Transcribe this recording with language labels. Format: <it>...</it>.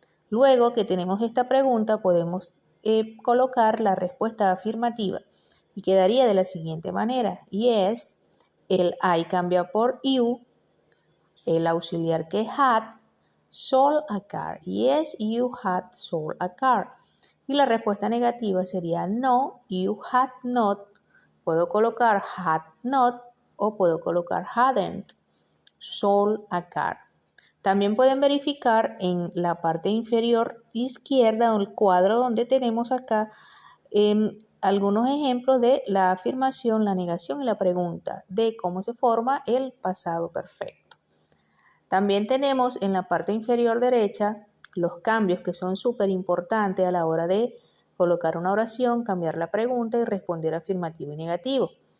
<es>Luego que tenemos esta pregunta, podemos colocar la respuesta afirmativa y quedaría de la siguiente manera: yes, el I cambia por you, el auxiliar que es had,</es> <en>sold a car. Yes, you had sold a car.</en> <es>Y la respuesta negativa sería</es> <en>no, you had not.</en> <es>Puedo colocar had not o puedo colocar</es> <en>hadn't sold a car.</en> <es>También pueden verificar en la parte inferior izquierda o el cuadro donde tenemos acá algunos ejemplos de la afirmación, la negación y la pregunta de cómo se forma el pasado perfecto. También tenemos en la parte inferior derecha los cambios que son súper importantes a la hora de colocar una oración, cambiar la pregunta y responder afirmativo y negativo.</es>